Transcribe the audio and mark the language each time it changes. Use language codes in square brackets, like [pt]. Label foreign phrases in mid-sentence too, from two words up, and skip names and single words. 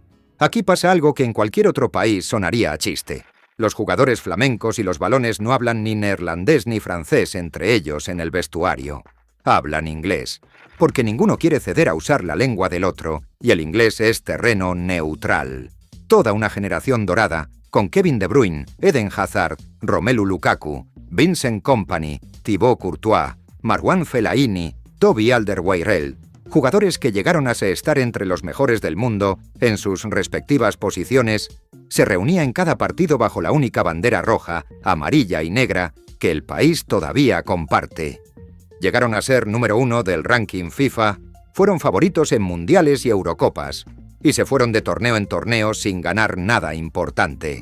[es] Aquí pasa algo que en cualquier otro país sonaría a chiste. Los jugadores flamencos y los balones no hablan ni neerlandés ni francés entre ellos en el vestuario. Hablan inglés, porque ninguno quiere ceder a usar la lengua del otro, y el inglés es terreno neutral. Toda una generación dorada, con Kevin De Bruyne, Eden Hazard, Romelu Lukaku, Vincent Kompany, Thibaut Courtois, Marouane Fellaini, Toby Alderweireld, jugadores que llegaron a estar entre los mejores del mundo en sus respectivas posiciones, se reunía en cada partido bajo la única bandera roja, amarilla y negra que el país todavía comparte. Llegaron a ser número 1 del ranking FIFA, fueron favoritos en mundiales y Eurocopas, y se fueron de torneo en torneo sin ganar nada importante.